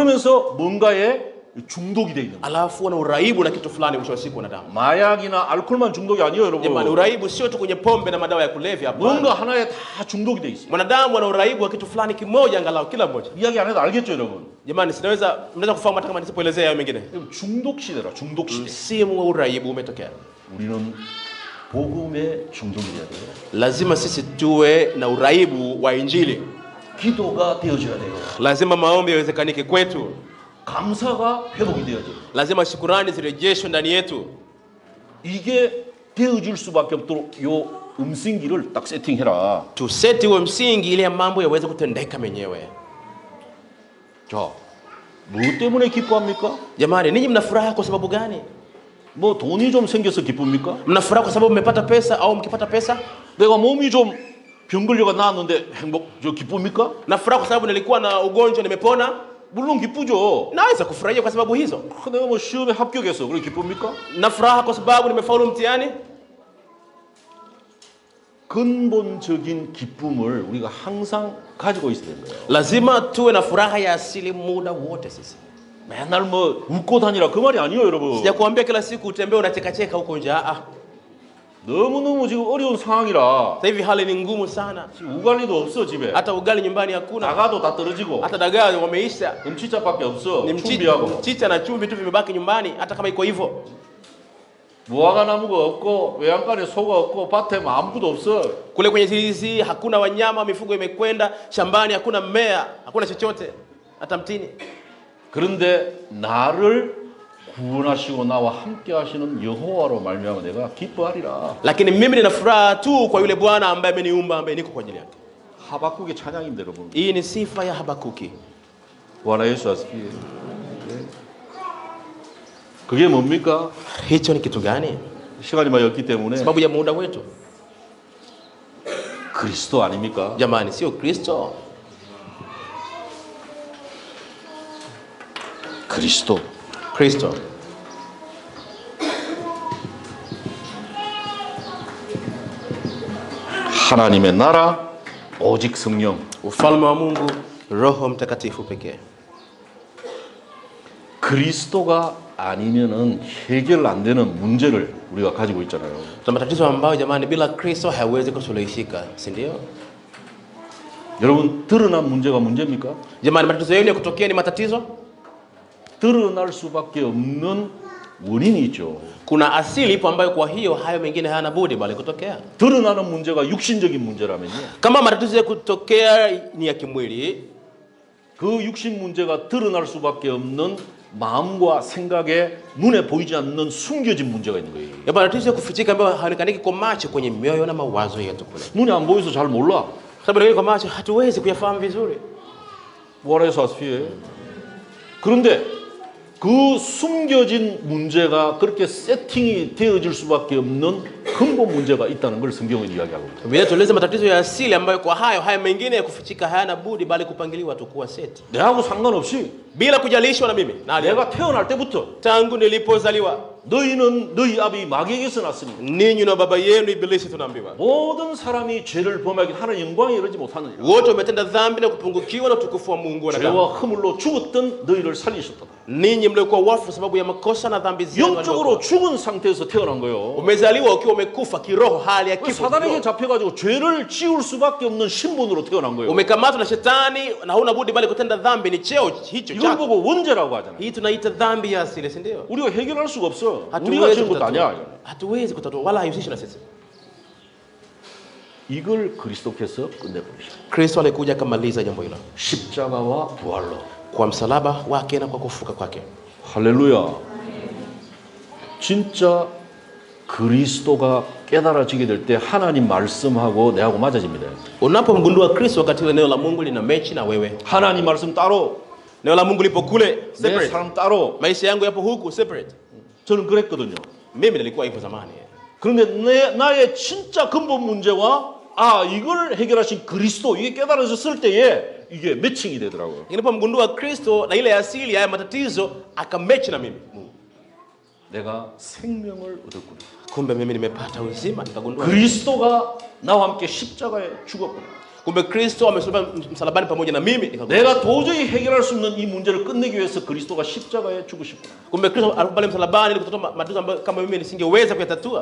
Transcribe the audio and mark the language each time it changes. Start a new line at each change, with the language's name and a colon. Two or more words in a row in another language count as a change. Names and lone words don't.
Korean: 그러면서 뭔가에 중독이 돼 있는 거예요.
Swahili: Alafu wana uraibu na kitu fulani mwisho wa siku wanadamu.
Korean: 마약이나 알코올만 중독이 아니에요,
Swahili: Jamani,
Korean: 여러분.
Swahili: uraibu sio tu kwenye pombe na madawa ya kulevya hapa.
Korean: 뭔가 하나에 다 중독이 돼 있어요.
Swahili: Mwanadamu ana uraibu wa kitu fulani kimoja angalau kila mmoja.
Korean: 이야기 안 해도 알겠죠, 여러분.
Swahili: Jamani, mnaweza kufahamu hata kama nisipoelezea hayo mengine.
Korean: 중독 시대라, 중독 시대.
Swahili: Msimu wa uraibu umetokea.
Korean: 우리는 복음에 중독이 돼야 돼요.
Swahili: Lazima sisi tuwe na uraibu wa injili.
Korean: 기도가 되어져야 돼요.
Swahili: Lazima maombi yawezekanike kwetu.
Korean: 감사가 회복이 되어져요.
Swahili: Lazima shukrani zirejeshwe ndani yetu.
Korean: 이게 되어질 수밖에 없도록 요 음성기를 딱 세팅해라.
Swahili: Tuseti huo msingi ili mambo yaweze kutendeka menyewe.
Korean: 자, 뭐 때문에 기뻐합니까?
Swahili: Jamani, ninyi mna furaha kwa sababu gani?
Korean: 뭐 돈이 좀 생겨서 기쁩니까?
Swahili: Mna furaha kwa sababu mmepata pesa au mkipata pesa?
Korean: 내가 몸이 좀 병 걸려가 나았는데 저 기쁩니까?
Swahili: Na furaha kwa sababu nilikuwa na ugonjwa nimepona?
Korean: 물론 기쁘죠.
Swahili: Naweza kufurahia kwa sababu hizo.
Korean: 내가 뭐 시험에 합격했어. 그래 기쁩니까?
Swahili: Na furaha kwa sababu nimefaulu mtihani?
Korean: 근본적인 기쁨을 우리가 항상 가지고 있어야 되는 거예요.
Swahili: Lazima tuwe na furaha ya asili muda wote sisi.
Korean: 맨날 뭐 웃고 다니라 그 말이 아니에요, 여러분.
Swahili: Sijakuambia kila siku utembee unacheka huko nje.
Korean: 너무너무 지금 어려운 상황이라
Swahili: Sasa hivi hali ni ngumu sana.
Korean: 지금 우갈리도 없어 집에.
Swahili: Hata ugali nyumbani hakuna.
Korean: 나가도 다 떨어지고
Swahili: Hata dagaa wameisha.
Korean: 음치짜밖에 없어.
Swahili: Ni
Korean: 준비하고
Swahili: mchicha na chumvi tu vimebaki nyumbani, hata kama iko hivyo.
Korean: 무화과 나무가 없고 외양간에 소가 없고 밭에 뭐 아무것도 없어.
Swahili: Kule kwenye zizi hakuna wanyama, mifugo imekwenda, shambani hakuna mmea, hakuna chochote, hata mtini.
Korean: 그런데 나를 구원하시고 나와 함께 하시는 여호와로 말미암아 내가 기뻐하리라.
Swahili: Lakini mimi nina furaha tu kwa yule Bwana ambaye ameniumba, ambaye niko kwa ajili yake.
Korean: 하박국의 찬양입니다, 여러분.
Swahili: Hii ni sifa ya Habakuki. Bwana Yesu asifiwe.
Korean: 그게 뭡니까?
Swahili: Hicho ni kitu gani?
Korean: 시간이 많이 없기 때문에
Swahili: Sababu ya muda wetu.
Korean: 그리스도 아닙니까?
Swahili: Jamani, sio Kristo.
Korean: 그리스도.
Swahili: Kristo.
Korean: 하나님의 나라, 오직 성령.
Swahili: Ufalme wa Mungu, Roho Mtakatifu pekee.
Korean: 그리스도가 아니면은 해결 안 되는 문제를 우리가 가지고 있잖아요.
Swahili: Tuna matatizo ambayo jamani bila Kristo hayawezi kusuluhishika, si ndio?
Korean: 여러분, 드러난 문제가 문제입니까?
Swahili: Jamani, matatizo yenu ya kutokea ni matatizo?
Korean: 드러날 수밖에 없는 원인이 있죠.
Swahili: Kuna asili ipo ambayo kwa hiyo hayo mengine hayana budi bali kutokea.
Korean: 드러나는 문제가 육신적인 문제라면요.
Swahili: Kama matatizo ya kutokea ni ya kimwili,
Korean: 그 육신 문제가 드러날 수밖에 없는 마음과 생각에 눈에 보이지 않는 숨겨진 문제가 있는 거예요.
Swahili: ya matatizo ya kufichika ambayo hayaonekani kwa macho kwenye mioyo na mawazo yetu kule.
Korean: 눈에 안 보여서 잘 몰라.
Swahili: Sababu kwa macho hatuwezi kuyafahamu vizuri.
Korean: 부활해서 아스피에. 그런데 그 숨겨진 문제가 그렇게 세팅이 되어질 수밖에 없는 근본 문제가 있다는 걸 성경은 이야기하고 있다.
Swahili: Biblia tueleza matatizo ya asili ambayo kwa haya mengine ya kufichika hayana budi bali kupangiliwa tu kuwa seti.
Korean: 내하고 상관없이
Swahili: Bila kujalishwa na mimi. Na
Korean: 내가 태어날 때부터
Swahili: tangu nilipozaliwa,
Korean: 너희는 너희 아비 마귀에게서 났으니
Swahili: ninyi na baba yenu Ibilisi tunaambiwa.
Korean: 모든 사람이 죄를 범하기 하나님 영광에 이르지 못하느니라.
Swahili: Wote wametenda dhambi na kupungukiwa na utukufu wa Mungu na
Korean: 죄와 허물로 죽었던 너희를 살리셨다.
Swahili: ninyi mliokuwa wafu sababu ya makosa na dhambi zenu.
Korean: 영적으로 죽은 상태에서 태어난 거예요.
Swahili: Umezaliwa ukiwa umekufa kiroho, hali ya kifo.
Korean: 사단에게 잡혀가지고 죄를 지을 수밖에 없는 신분으로 태어난 거예요.
Swahili: Umekamatwa na shetani na huna budi bali kutenda dhambi, ni cheo hicho
Korean: 이걸
Swahili: chako.
Korean: 보고 원죄라고 하잖아요.
Swahili: Hii tunaita dhambi ya asili, si ndio?
Korean: 우리가 해결할 수가 없어. 우리가 지은 것도 아니야.
Swahili: Hatuwezi kutatua wala haihusishi na sisi.
Korean: 이걸 그리스도께서 끝내버리셨어요.
Swahili: Kristo alikuja akamaliza jambo hilo
Korean: 십자가와 부활로.
Swahili: kwa msalaba wake na kwa kufuka kwake.
Korean: 할렐루야. 진짜 그리스도가 깨달아지게 될 때 하나님 말씀하고 내하고 맞아집니다.
Swahili: Unapomgundua Kristo wakati ile neno la Mungu lina mechi na wewe.
Korean: 하나님 말씀 따로,
Swahili: Neno la Mungu lipo kule
Korean: 내
Swahili: separate.
Korean: 사람 따로.
Swahili: Maisha yangu yapo huku separate.
Korean: 저는 그랬거든요.
Swahili: Mimi nilikuwa hivyo zamani.
Korean: 그런데 나의 진짜 근본 문제와 이걸 해결하신 그리스도 이게 깨달아졌을 때에 이게 매칭이 되더라고요.
Swahili: Nilipomgundua Kristo na ile asili ya matatizo akamechi na mimi.
Korean: 내가 생명을 얻었구나.
Swahili: Kumbe mimi nimepata uzima, nikagundua
Korean: 그리스도가 나와 함께 십자가에 죽었구나.
Swahili: kumbe Kristo amesulubiwa msalabani pamoja na mimi, nikagundua.
Korean: 내가 도저히 해결할 수 없는 이 문제를 끝내기 위해서 그리스도가 십자가에 죽으셨구나.
Swahili: Kumbe Kristo alikufa msalabani ili kutoa matatizo ambayo kama mimi nisingeweza kuyatatua.